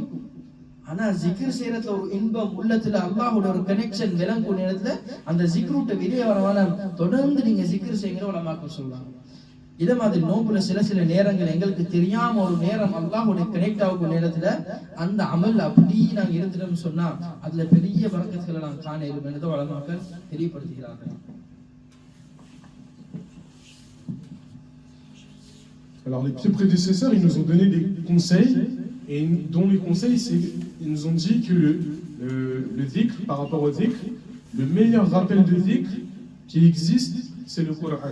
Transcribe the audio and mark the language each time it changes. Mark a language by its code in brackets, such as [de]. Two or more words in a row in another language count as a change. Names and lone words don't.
[ta] ஆனா ஜிக்ர் செய்யறதுல ஒரு இன்பம் உள்ளத்துல அல்லாஹ்வோட ஒரு கனெக்ஷன் விளங்கும் நேரத்துல அந்த ஜிக்ருட்ட வெளியே வரவான தொடர்ந்து நீங்க ஜிக்ர் செய்யுங்க உலமாக்கள் சொல்றாங்க. இதே மாதிரி நோம்புல சில நேரங்கள் எங்களுக்கு தெரியாம ஒரு நேரம் அல்லாஹ்வோட கனெக்ட் ஆகும் நேரத்துல அந்த அமல் அப்படி நாங்க இருந்துட்டோம்னு சொன்னா அதுல பெரிய பரக்கத்துகளை நாங்க காண இயலும் என்று உலமாக்கள் தெரியப்படுத்துகிறார்கள். [fr] Alors les pieux prédécesseurs, ils nous ont donné des conseils, et dont les conseils, ils nous ont dit que le dhikr, par rapport au dhikr, le meilleur rappel de dhikr qui existe, c'est le Coran.